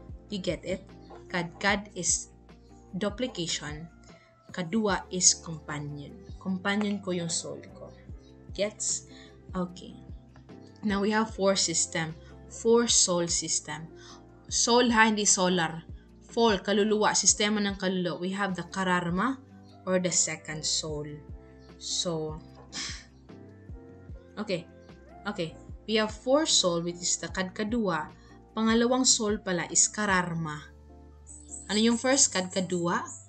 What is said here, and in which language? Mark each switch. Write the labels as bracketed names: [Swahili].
[English] You get it? Kadkad is duplication. Kadua is companion. Companion ko yung soul ko. Gets? Okay. Now we have four soul system. [Filipino] Soul ha, hindi solar. Fall, kaluluwa, sistema ng kaluluwa. [English] We have the kararma or the second soul. So, okay. We have four soul, which is the kadkadua. [Filipino] Pangalawang soul pala [English] is kararma. Ano yung first? Kadkadua.